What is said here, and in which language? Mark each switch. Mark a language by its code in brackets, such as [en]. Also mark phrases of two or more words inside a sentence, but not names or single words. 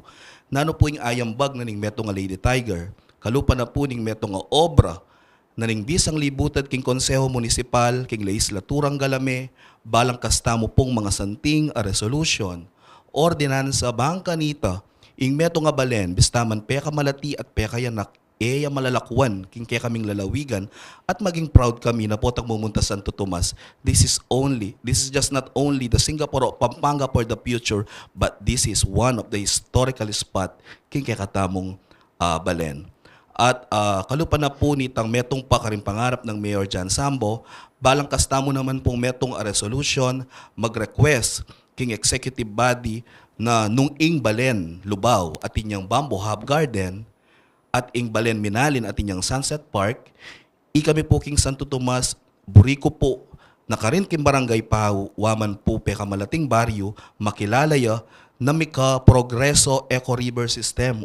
[pam] Nano po ing ayambag na ning meto nga Lady Tiger, kalupa na po ning meto nga obra, naning bisang libutad king konseho munisipal, king legislaturang galame, balang kastamo pong mga santing a resolution, ordinansa bangkanita, ing meto nga Balen, bistaman peka malati at peka yanak, eya malalakwan, king kaya kaming lalawigan, at maging proud kami na potang mumunta Santo Tomas. [en] This is just not only the Singapore o Pampanga for the future, but this is one of the historical spot [pam] king kaya katamong Balen. At kalupa na po nitang metong pa karing pangarap ng Mayor Jan Sambo, balang kastamo naman pong metong a resolution, mag-request king [en] executive body [pam] na nung ing balen Lubao at inyang Bamboo Hub Garden at ing balen Minalin at inyang Sunset Park, kami po king Santo Tomas, Burico po, na karin king barangay Pau, waman po pe kamalating baryo, makilalaya na mika Progreso Eco River System.